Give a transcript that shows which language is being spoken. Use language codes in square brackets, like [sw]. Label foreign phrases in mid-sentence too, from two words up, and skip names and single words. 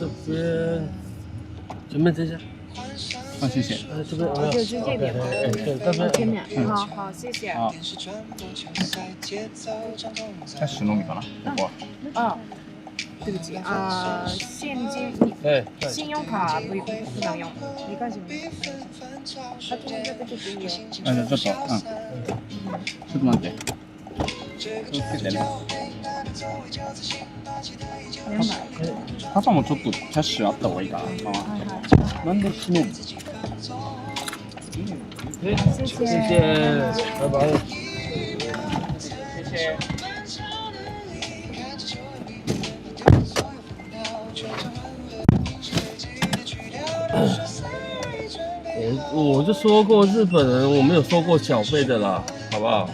[zh] 边，前面这下，啊，谢谢。这边就这边吗？对，这边前面。好好，谢谢。 [ja] あ、キャッシュのみかな、ここは。 [zh] 哦，对不起啊，现金，对，信用卡不能用，没关系。他中间这个就给你。 [ja] あ、じゃあちょっと、ちょっと待って。気をつけてね。パパもちょっとキャッシュあった方がいいかな。なんで昨日？ [zh] 谢谢。谢谢，拜拜。谢谢。我就说过日本人我没有收过小费的啦，好不好？